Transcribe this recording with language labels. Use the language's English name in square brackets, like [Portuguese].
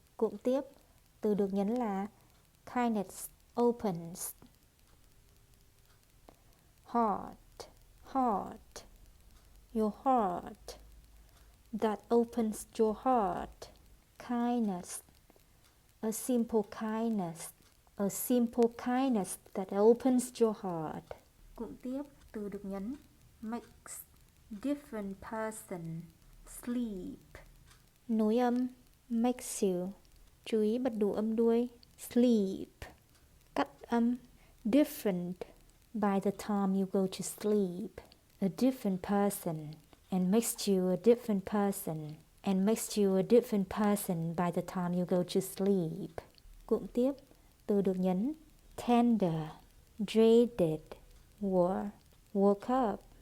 [Vietnamese] Cụm tiếp, từ được nhấn là [English] kindness, opens. Heart, heart, your heart, that opens your heart. Kindness, a simple kindness, a simple kindness that opens your heart. [Vietnamese] Cụm tiếp, từ được nhấn [English] makes, different person, sleep. [Vietnamese] Nối âm [English] makes you. [Vietnamese] Chú ý bật đủ âm đuôi. Sleep. Cắt âm different. [English] By the time you go to sleep, a different person, and makes you a different person, and makes you a different person by the time you go to sleep. [Vietnamese] Cụm tiếp, từ được nhấn [English] tender, dreaded, woke up.